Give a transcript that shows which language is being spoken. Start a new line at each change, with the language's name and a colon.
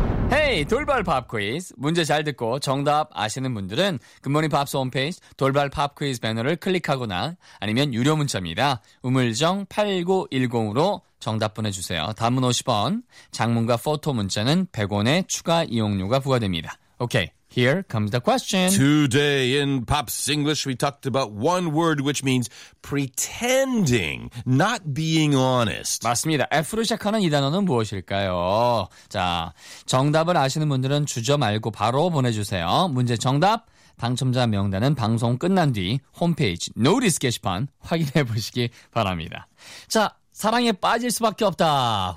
Korean: Hey, 돌발 팝 퀴즈. 문제 잘 듣고 정답 아시는 분들은 Good Morning Pops 홈페이지 돌발 팝 퀴즈 배너를 클릭하거나 아니면 유료 문자입니다. 우물정 8910으로 정답 보내주세요. 단문 50원, 장문과 포토 문자는 100원의 추가 이용료가 부과됩니다.
English: Okay. Here comes the question. Today in Pop's English, we talked about one word which means pretending, not being honest.
Korean: 맞습니다. F로 시작하는 이 단어는 무엇일까요? 자, 정답을 아시는 분들은 주저 말고 바로 보내주세요. 문제 정답, 당첨자 명단은 방송 끝난 뒤 홈페이지 노리스 게시판 확인해 보시기 바랍니다. 자, 사랑에 빠질 수밖에 없다.